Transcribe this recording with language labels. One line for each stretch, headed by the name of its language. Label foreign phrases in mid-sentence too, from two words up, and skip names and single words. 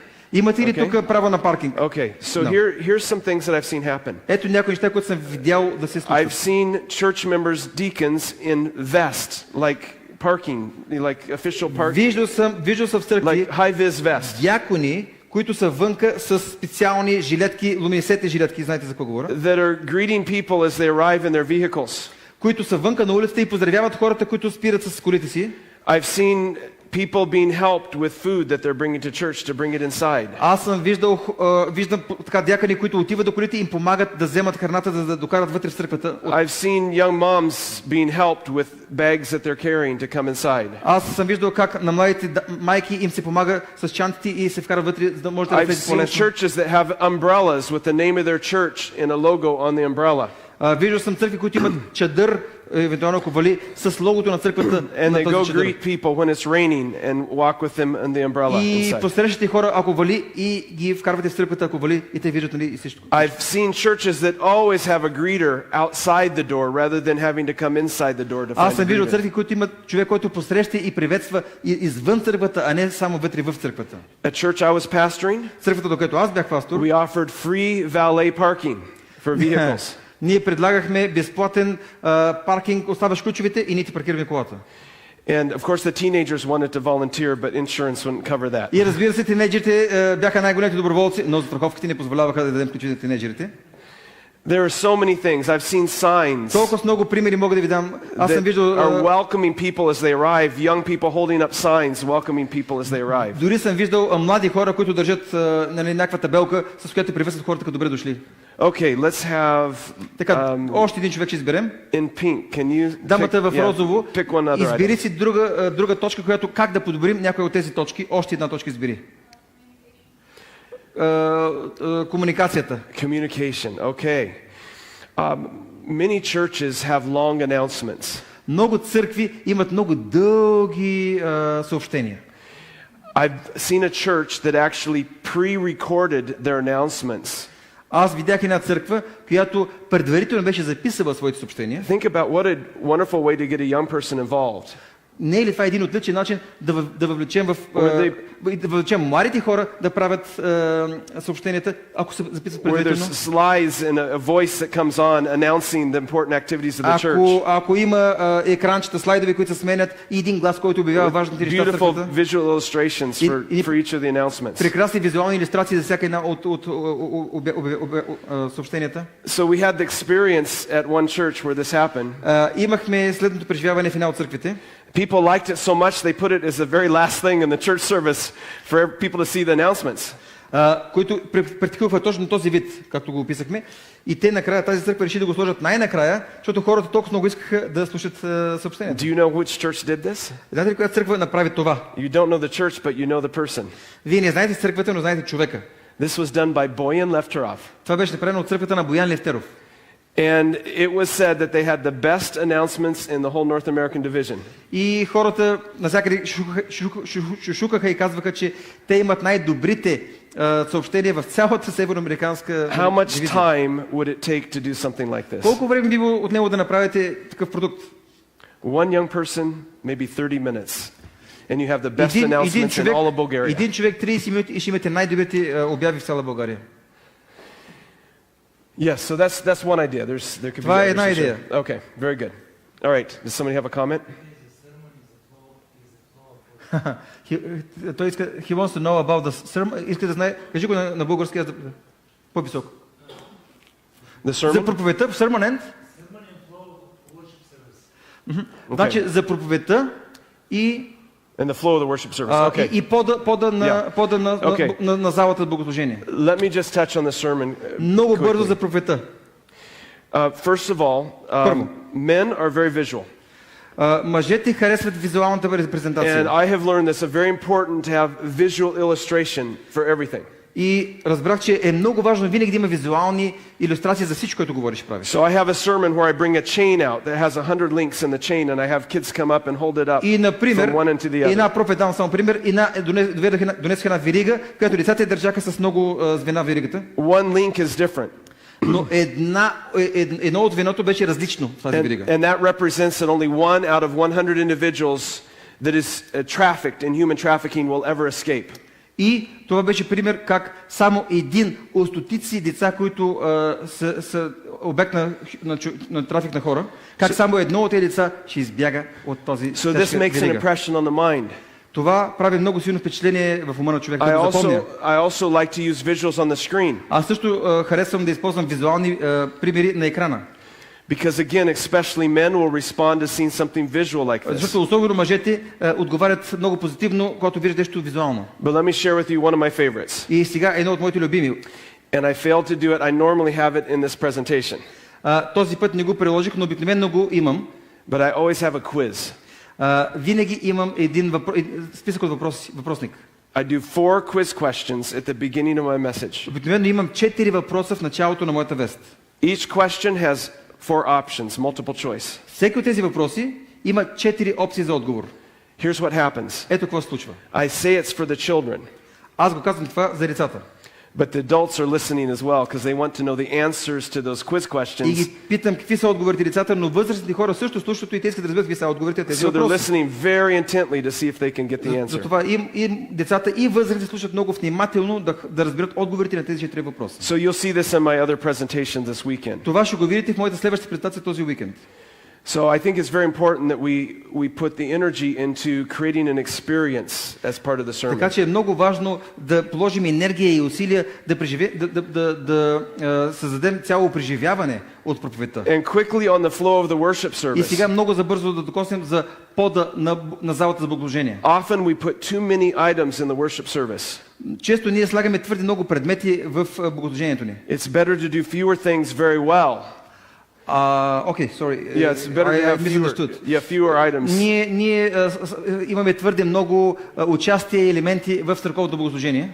Bulgarian: Имате ли
English: Okay.
Bulgarian: тук право на паркинг?
English: Okay, so No. here's some things that I've seen happen.
Bulgarian: Ето някои неща, които съм видял да се
English: I've
Bulgarian: случват.
English: seen church members, deacons in vest, like parking, like official parking,
Bulgarian: Виждал съм в църкви
English: like high-vis vest,
Bulgarian: дякони, които са вънка с специални жилетки, луминесцентни жилетки, знаете за какво говоря?
English: that are greeting people as they arrive in their vehicles.
Bulgarian: Които са вънка на улицата и поздравяват хората, които спират с колите си.
English: I've seen people being helped with food that they're bringing to church to bring it inside.
Bulgarian: Аз съм виждам така дякъни, които отиват до колите и им помагат да вземат храната, за да докарат вътре в църквата.
English: I've seen young moms being helped with bags that they're carrying to come inside.
Bulgarian: Аз съм виждал как на младите майки им се помага с чантите и се вкарат вътре, за да може да
English: I've
Bulgarian: влезе
English: seen
Bulgarian: по-лесно.
English: churches that have umbrellas with the name of their church and a logo on the umbrella.
Bulgarian: Виждал съм църкви, които имат чадър, евентуално ако вали, с логото на църквата
English: And
Bulgarian: на
English: they go
Bulgarian: този чадър.
English: greet people when it's raining and walk with them in the umbrella
Bulgarian: И
English: inside.
Bulgarian: посрещате хора, ако вали, и ги вкарвате в църквата, ако вали, и те виждат, нали, и всичко.
English: I've seen churches that always have a greeter outside the door rather than having to come inside the door to
Bulgarian: Аз
English: find
Bulgarian: съм
English: a
Bulgarian: виждал
English: greeter.
Bulgarian: църкви, които имат човек, който посреща и приветства извън църквата, а не само вътре в църквата.
English: At church I was pastoring,
Bulgarian: Църквата, до която аз бях пастор,
English: we offered free valet parking for vehicles.
Bulgarian: ние предлагахме безплатен паркинг, оставаш ключовете и ние ти паркираме колата.
English: And of course the teenagers wanted to volunteer, but insurance wouldn't cover that.
Bulgarian: И разбира се, тинейджерите бяха най-големите доброволци, но застраховките не позволяваха да дадем ключовете на тинейджерите.
English: There are so many things. I've seen signs
Bulgarian: Толкова много примери мога да ви дам. Аз съм
English: that
Bulgarian: виждал...
English: are welcoming people as they arrive, young people holding up signs welcoming people as they arrive.
Bulgarian: Дори съм виждал млади хора, които държат нали, някаква табелка, с която приветстват хората като добре дошли.
English: Okay, let's have
Bulgarian: Така, още един човек ще изберем.
English: in pink. Can you
Bulgarian: Дамата в розово,
English: pick one other item?
Bulgarian: избери си друга точка, която как да подобрим някоя от тези точки. Още една точка избери. Комуникацията.
English: Communication. Okay. Many churches have long announcements.
Bulgarian: Много църкви имат много дълги съобщения.
English: I've seen a church that actually pre-recorded their announcements.
Bulgarian: Аз видях една църква, която предварително беше записала своите съобщения.
English: Think about what a wonderful way to get a young person involved.
Bulgarian: Не е ли това един отличен начин да въвлечем да въвлечем младите хора да правят съобщенията, ако се записват
English: Where
Bulgarian: предварително?
English: there's slides and a voice that comes on announcing the important activities of the church.
Bulgarian: Ако има екранчета, слайдове, които се сменят и един глас, който обявява важните неща в
English: Beautiful
Bulgarian: църквата.
English: visual illustrations for each of the announcements.
Bulgarian: Прекрасни визуални илюстрации за всяка една от съобщенията.
English: So we had the experience at one church where this happened.
Bulgarian: Имахме следното преживяване в една от църквите.
English: People liked it so much they put it as the very last thing in the church service for people to see the announcements.
Bulgarian: Които практикуваха точно този вид, както го описахме. И те накрая, тази църква реши да го сложат най-накрая, защото хората толкова много искаха да слушат съобщението.
English: Do you know which church did this?
Bulgarian: Знаете ли коя църква направи това?
English: You don't know the church, but you know the person.
Bulgarian: Вие не знаете църквата, но знаете човека.
English: This was done by Boyan Lefterov.
Bulgarian: Това беше направено от църквата на Боян Левтеров.
English: And it was said that they had the best announcements in the whole North American division.
Bulgarian: И хората навсякъде шушукаха и казваха, че те имат най-добрите съобщения в цялата североамериканска
English: How much
Bulgarian: дивизия.
English: time would it take to do something like this?
Bulgarian: Колко време би било от него да направите такъв продукт?
English: One young person, maybe 30 minutes. And you have the best announcements in all of Bulgaria.
Bulgarian: Един човек 30 минути и ще имате най-добрите обяви в цяла България.
English: Yes, so that's one idea. There could be
Bulgarian: Това е
English: others,
Bulgarian: една
English: for
Bulgarian: идея.
English: sure. Okay, very good. All right, does somebody have a comment?
Bulgarian: Той иска,
English: he wants to know about the sermon.
Bulgarian: Иска да знае, кажи го на български, по-високо.
English: The
Bulgarian: За
English: sermon?
Bulgarian: проповедта,
English: sermon end?
Bulgarian: Значи за проповедта и
English: And the flow of the worship service. Okay.
Bulgarian: и пода на залата за богослужение.
English: Let me just touch on the sermon.
Bulgarian: Много бързо
English: quickly.
Bulgarian: за проповедта.
English: First of all,
Bulgarian: Първо.
English: men are very visual.
Bulgarian: Мъжете харесват визуалната
English: And
Bulgarian: репрезентация.
English: I have learned this very important to have visual illustration for everything.
Bulgarian: И разбрах, че е много важно винаги да има визуални илюстрации за всичко, което говориш и правиш.
English: So I have a sermon where I bring a chain out that has 100 links in the chain and I have kids come up and hold it up
Bulgarian: И, например,
English: from one end to the other.
Bulgarian: една проповед, давам само пример, донесох една верига, която децата я държаха с много звена в веригата.
English: One link is different.
Bulgarian: Но едно от звеното беше различно в тази верига.
English: And that represents that only one out of 100 individuals that is trafficked in human trafficking will ever escape.
Bulgarian: И това беше пример как само един от стотици деца, които са обект на трафик на хора, как само едно от тези деца ще избяга от този
English: So this
Bulgarian: тежка
English: makes an
Bulgarian: верига.
English: impression on the mind.
Bulgarian: Това прави много силно впечатление в ума на човека, да го запомня.
English: I also like to use visuals on the screen.
Bulgarian: Аз също харесвам да използвам визуални примери на екрана.
English: Because again, especially men will respond to seeing something visual like this.
Bulgarian: Защото особено мъжете отговарят много позитивно, когато виждат нещо визуално.
English: But let me share with you one of my favorites. И сега едно от моите любими. And I failed to do it. I normally have it in this presentation.
Bulgarian: Този път не го приложих, но обикновено го имам.
English: But I always have a quiz.
Bulgarian: Винаги имам списък от въпросник.
English: I do 4 quiz questions at the beginning of my message.
Bulgarian: Обикновено имам 4 въпроса в началото на моята вест.
English: Each question has 4 options, multiple choice.
Bulgarian: Всеки от тези въпроси има 4 опции за отговор.
English: Here's what happens.
Bulgarian: Ето какво се случва.
English: I say it's for the children,
Bulgarian: Аз го казвам това за децата.
English: but the adults are listening as well because they want to know the answers to those quiz
Bulgarian: И
English: questions.
Bulgarian: ги питам какви са отговорите децата, но възрастните хора също слушат и те искат да разберат какви са отговорите на тези
English: So they're
Bulgarian: въпроси.
English: listening very intently to see if they can get the answer.
Bulgarian: Затова и децата и възрастните слушат много внимателно да разберат отговорите на тези 4 въпроса.
English: So you'll see this in my other presentation this weekend.
Bulgarian: Това ще го видите в моята следваща презентация този уикенд.
English: So I think it's very important that we put the energy into creating an experience as part of the sermon.
Bulgarian: Така че е много важно да положим енергия и усилия да създадем цяло преживяване от проповедта.
English: And quickly on the flow of the worship
Bulgarian: И
English: service.
Bulgarian: сега много забързо да докоснем за пода на залата за богослужение.
English: Often we put too many items in the worship service.
Bulgarian: Често ние слагаме твърде много предмети в богослужението ни.
English: It's better to do fewer things very well.
Bulgarian: Окей, sorry.
English: Yeah, it's better to have fewer items.
Bulgarian: Ние имаме твърде много участие и елементи в църковното богослужение.